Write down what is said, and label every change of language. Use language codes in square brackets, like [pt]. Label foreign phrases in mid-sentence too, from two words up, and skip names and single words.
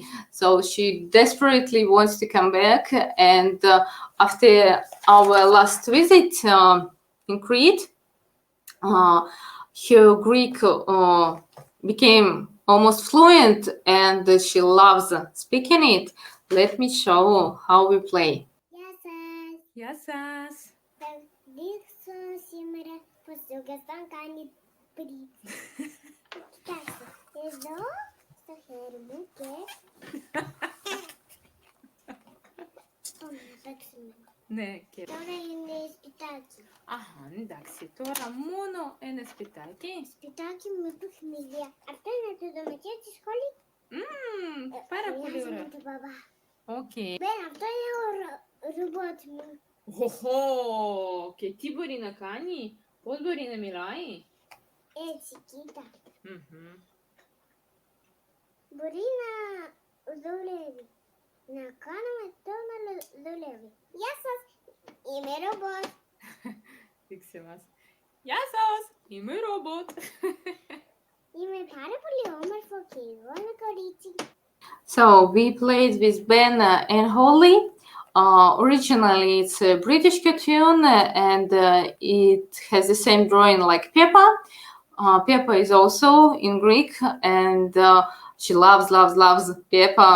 [en] So she desperately wants to come back. And after our last visit in Crete, her Greek became almost fluent, and she loves speaking it. Let me show how we play. [el] Γεια σας. Ναι, τσε... Aha, εντάξει. Τώρα μόνο ένα σπιτάκι. Σπιτάκι με παιχνίδια. Αυτό είναι το δωματίο της σχολής. Πάρα πολύ ωραία. Με τον μπαμπά. Οκ. Μπεν, αυτό είναι ο ρομπότ μου. Οχο! Και τι μπορεί να κάνει, πώς μπορεί να μιλάει. Έτσι, κοίτα. Μπορεί να δουλεύει. Να κάνουμε το να δουλεύει. Γεια σας, είμαι ρομπότ. Δείξε μας. Γεια σας, είμαι ρομπότ. Είμαι πάρα πολύ όμορφο και εγώ είμαι κορίτσι. [en] So we played with Ben and Holly. Originally, it's a British cartoon, and it has the same drawing like Peppa. Peppa is also in Greek, and she loves Peppa.